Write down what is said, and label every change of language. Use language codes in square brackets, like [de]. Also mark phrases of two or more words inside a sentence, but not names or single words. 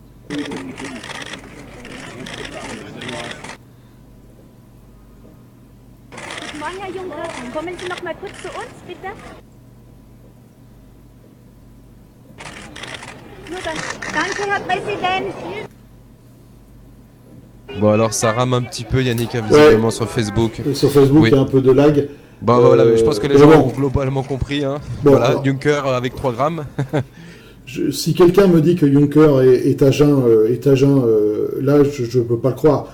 [de] Guten Morgen, Herr Juncker. Kommen Sie noch mal kurz zu uns, bitte. Nur dann. Danke, Herr Präsident. [fr] Bon, alors ça rame un petit peu, Yannick, visiblement sur Facebook. Sur Facebook, Oui. il y a un peu de lag. Bon, voilà, je pense que les gens bon. ont globalement compris. Hein. Bon, Voilà, alors. Juncker avec 3 grammes. Si quelqu'un me dit que Juncker est à jeun, là, je ne peux pas le croire.